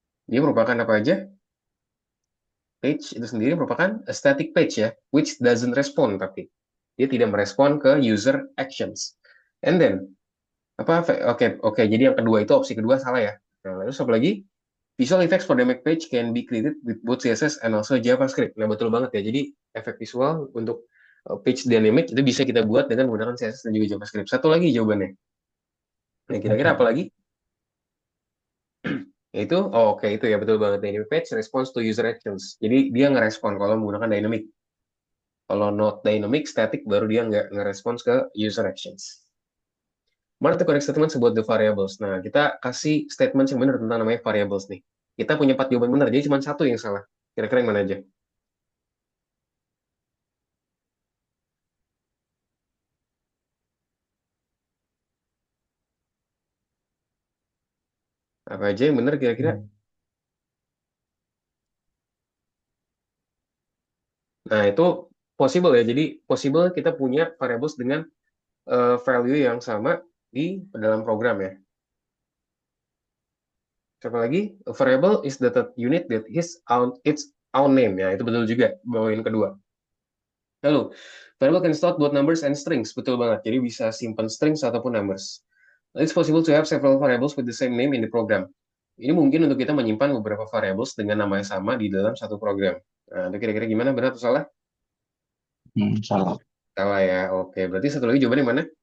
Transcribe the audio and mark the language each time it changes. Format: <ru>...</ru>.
<id>Dia merupakan apa aja? Page itu sendiri merupakan</id> <en>a static page</en> <id>ya,</id> <en>which doesn't respond,</en> <id>tapi dia tidak merespon ke user actions. And then, apa? Oke, oke. Jadi yang kedua itu opsi kedua salah ya. Nah, lalu apa lagi?</id> <en>Visual effects for dynamic page can be created with both CSS and also JavaScript.</en> <id>Nah, betul banget ya. Jadi, efek visual untuk page dynamic itu bisa kita buat dengan menggunakan CSS dan juga JavaScript. Satu lagi jawabannya. Nah, kira-kira apa lagi? Yaitu, oke, itu ya betul banget.</id> <en>Dynamic page response to user actions.</en> <id>Jadi, dia ngerespon kalau menggunakan dynamic. Kalau not dynamic, static, baru dia nggak ngerespons ke user actions. Mana</id> <en>the correct statement about the variables?</en> <id>Nah, kita kasih statement yang benar tentang namanya variables nih. Kita punya 4 jawaban benar, jadi cuma satu yang salah. Kira-kira yang mana aja? Apa aja yang benar kira-kira? Hmm. Nah, itu possible ya. Jadi, possible kita punya variables dengan value yang sama di dalam program ya. Siapa lagi?</id> <en>A variable is data unit that is its own name.</en> <id>Ya, itu betul juga. Bawain kedua. Lalu,</id> <en>variable can store both numbers and strings.</en> <id>Betul banget. Jadi bisa simpan strings ataupun numbers.</id> <en>It's possible to have several variables with the same name in the program.</en> <id>Ini mungkin untuk kita menyimpan beberapa variables dengan nama yang sama di dalam satu program. Nah, itu kira-kira gimana? Benar atau salah? Salah. Salah ya. Oke, berarti satu lagi jawabannya mana?</id>